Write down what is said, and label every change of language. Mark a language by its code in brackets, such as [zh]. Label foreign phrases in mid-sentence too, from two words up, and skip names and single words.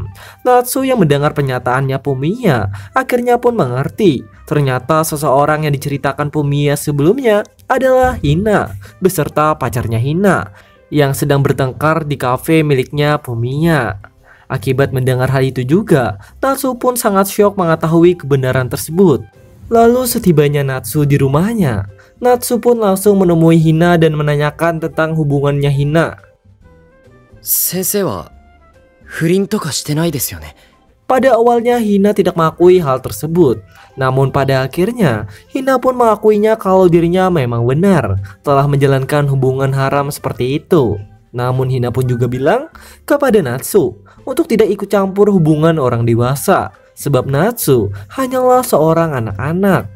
[id] Natsu yang mendengar pernyataannya Fumiya akhirnya pun mengerti ternyata seseorang yang diceritakan Fumiya sebelumnya adalah Hina beserta pacarnya Hina yang sedang bertengkar di kafe miliknya Fumiya. Akibat mendengar hal itu juga, Natsu pun sangat syok mengetahui kebenaran tersebut. Lalu setibanya Natsu di rumahnya, Natsu pun langsung menemui Hina dan menanyakan tentang hubungannya Hina. [ja] 先生は不倫とかしてないですよね。 [id] Pada awalnya Hina tidak mengakui hal tersebut. Namun pada akhirnya Hina pun mengakuinya kalau dirinya memang benar telah menjalankan hubungan haram seperti itu. Namun Hina pun juga bilang kepada Natsu untuk tidak ikut campur hubungan orang dewasa, sebab Natsu hanyalah seorang anak-anak.